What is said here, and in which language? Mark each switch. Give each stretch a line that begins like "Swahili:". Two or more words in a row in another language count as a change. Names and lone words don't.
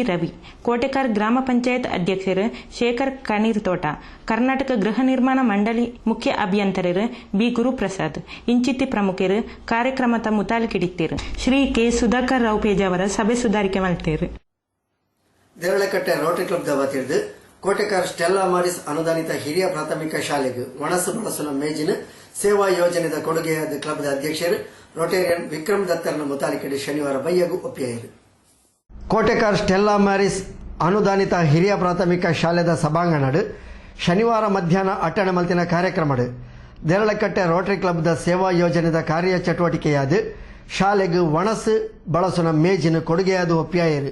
Tulu: ರವಿ, ಕೋಟೆಕಾರ್ ಗ್ರಾಮ ಪಂಚಾಯತ್ ಅಧ್ಯಕ್ಷರು ಶೇಖರ್ ಕಣೀರ್ ತೋಟ, ಕರ್ನಾಟಕ ಗೃಹ ನಿರ್ಮಾಣ ಮಂಡಳಿ ಮುಖ್ಯ ಅಭಿಯಂತರರು ಬಿ ಗುರುಪ್ರಸಾದ್ ಇಂಚಿತಿ ಪ್ರಮುಖರು ಕಾರ್ಯಕ್ರಮದ ಮುತಾಲಿಕಿಡಿತ್ತೇರು. ಶ್ರೀ ಕೆ ಸುಧಾಕರ್ ರಾವ್ ಪೇಜಾವರ ಸಭೆ ಸುಧಾರಿಕೆ ಮಾಡ್ತೇರು. ದೇರಳಕಟ್ಟೆ ರೋಟರಿ ಕ್ಲಬ್ ವತಿರ್ದು ಕೋಟೆಕಾರ್ ಸ್ಟೆಲ್ಲಾ ಮಾರಿಸ್ ಅನುದಾನಿತ ಹಿರಿಯ ಪ್ರಾಥಮಿಕ ಶಾಲೆಗೆ ಒಣಸು ಬಳಸುವ ಮೇಜಿನ ಸೇವಾ ಯೋಜನೆದ ಕೊಡುಗೆಯಾದ ಕ್ಲಬ್ದ ಅಧ್ಯಕ್ಷರು ರೋಟೇರಿಯನ್ ವಿಕ್ರಮ್ ದತ್ತರ್ನ ಮುತಾಲಿಕೆಡೆ ಶನಿವಾರ ಬೈಯಗು ಒಪ್ಪಿಯಾಯಿರು. ಕೋಟೆಕಾರ್ ಸ್ಟೆಲ್ಲಾ ಮಾರಿಸ್ ಅನುದಾನಿತ ಹಿರಿಯ ಪ್ರಾಥಮಿಕ ಶಾಲೆದ ಸಭಾಂಗಣಡು ಶನಿವಾರ ಮಧ್ಯಾಹ್ನ ಅಟ್ಟಣ ಮಲ್ತಿನ ಕಾರ್ಯಕ್ರಮಡು ದೇರಳಕಟ್ಟೆ ರೋಟರಿ ಕ್ಲಬ್ದ ಸೇವಾ ಯೋಜನೆದ ಕಾರ್ಯ ಚಟುವಟಿಕೆಯಾದ ಶಾಲೆಗೆ ಒಣಸು ಬಳಸುವ ಮೇಜಿನ ಕೊಡುಗೆಯಾದ ಒಪ್ಪಿಯಾಯಿರು.